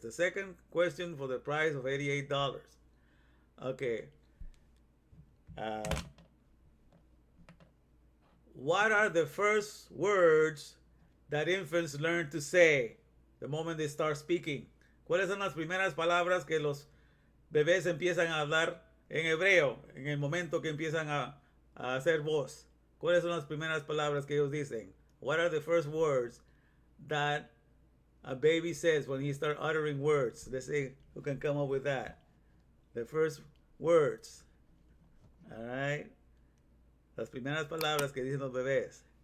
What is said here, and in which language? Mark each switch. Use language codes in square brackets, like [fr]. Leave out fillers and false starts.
[en] The second question for the price of $88. Okay. Uh, what are the first words that infants learn to say the moment they start speaking? [es] ¿Cuáles son las primeras palabras que los bebés empiezan a hablar en hebreo en el momento que empiezan a hacer voz? ¿Cuáles son las primeras palabras que ellos dicen? [en] What are the first words that a baby says when he starts uttering words? Let's see who can come up with that. The first words. All right. [es] Las primeras palabras que dicen los bebés.